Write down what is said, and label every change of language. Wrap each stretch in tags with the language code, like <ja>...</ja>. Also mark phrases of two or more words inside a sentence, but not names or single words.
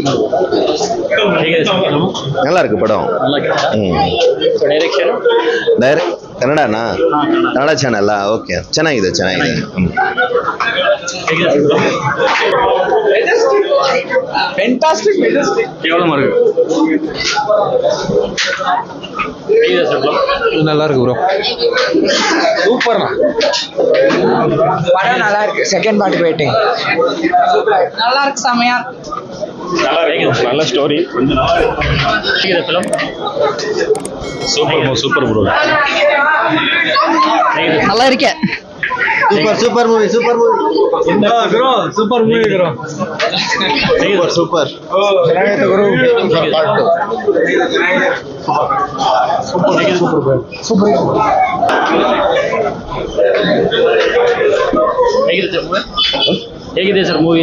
<kn>ಹೇಗಿದೆ ಸರ್ ಫಿಲ್ಮ್?</kn> <ta>நல்லா இருக்கு படம்.</ta> <kn>ಡೈರೆಕ್ಷನ್ ಕನ್ನಡನಾ? ಕನ್ನಡ</kn> <en>channel okay,</en> <kn>ಚೆನ್ನಾಗಿದೆ ಚೆನ್ನಾಗಿದೆ. ಹೇಗಿದೆ ಸರ್ ಫಿಲ್ಮ್?</kn> <en>fantastic majestic</en> <kn>ಕೇವಲ ಮಾರ್ಗ. ಹೇಗಿದೆ ಸರ್ ಫಿಲ್ಮ್?</kn> <ta>நல்லா இருக்கு ப்ரோ. சூப்பர். படம் நல்லா இருக்கு.</ta> <en>second part waiting.</en> <ta>நல்லா இருக்கு, செமையா நல்ல ஸ்டோரி.</ta> <kn>ಹೇಗಿದೆ ಫಿಲ್ಮ್?</kn> <en>super bro.</en> <ta>நல்லா இருக்கே.</ta> <en>super movie bro super movie bro.</en> <kn>ಸೂಪರ್ ಚೆನ್ನಾಗೈತೆ ಗುರು. ಹೇಗಿದೆ ಸರ್ ಮೂವಿ?</kn>